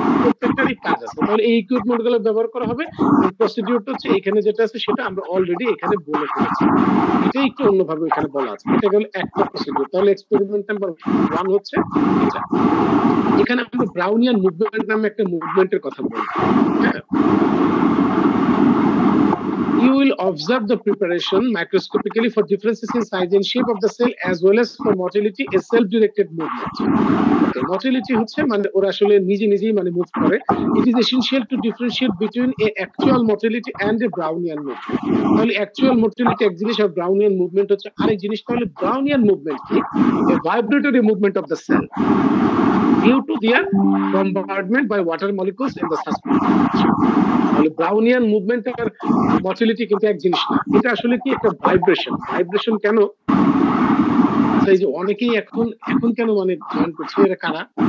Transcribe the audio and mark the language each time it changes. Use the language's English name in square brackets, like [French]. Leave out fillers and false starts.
[Bangla] প্রত্যেকটারই কাজ আছে, তাহলে এই ইকুইপমেন্ট গুলো ব্যবহার করা হবে। প্রসিডিউরটা হচ্ছে এখানে যেটা আছে সেটা আমরা অলরেডি এখানে বলে ফেলেছি, এটা একটু অন্যভাবে এখানে বলা আছে। এটা গেল একটা প্রসিডিউর। তাহলে এক্সপেরিমেন্ট নাম্বার 1 হচ্ছে এটা। এখানে আমরা ব্রাউনিয়ান মুভমেন্ট নামে একটা মুভমেন্টের কথা বলবো। [English] হ্যাঁ, you will observe the preparation microscopically for differences in size and shape of the cell as well as for motility, a self-directed movement. [Bangla] Okay, motility হচ্ছে মানে ওরা আসলে নিজে নিজেই মানে মুভ করে। [English] It is essential to differentiate between a actual motility and a Brownian movement. [Bangla] তাহলে actual motility এক জিনিস আর Brownian movement হচ্ছে আরেক জিনিস। তাহলে Brownian movement কি? [English] A vibratory movement of the cell due to their bombardment by water molecules in the suspension. [Bangla] তাহলে Brownian movement আর মটিলিটি কিন্তু এক জিনিস না, এটা আসলে কি একটা ভাইব্রেশন। ভাইব্রেশন কেন? এই যে অনেকেই এখন এখন কেন মানে জয়েন করছে, এরা কারা?